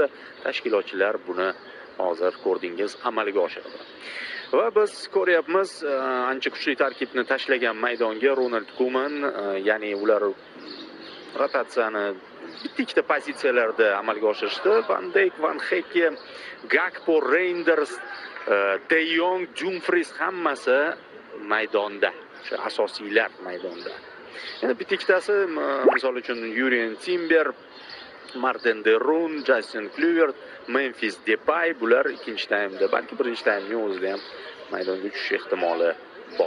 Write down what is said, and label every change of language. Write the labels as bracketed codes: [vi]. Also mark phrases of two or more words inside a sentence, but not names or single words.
[uz] Tashkilotchilar buni hozir ko'rdingiz amalga oshirdi. Va biz ko'ryapmiz, ancha kuchli tarkibni tashlagan maydonga Ronald Koeman, ya'ni ular rotatsiyani bitta pozitsiyalarda amalga oshirishdi. Van Dijk, Van Hekke, Gakpo, Reinders, De Jong, Dumfries hammasi maydonda, o'sha asosiylar maydonda. Yana bittasi, misol uchun Yurien Timber, Martin de Roon, Justin Kluivert, Memphis Depay bular ikkinchi taymda, balki birinchi taymning o'zida ham maydonga tushish ehtimoli bor.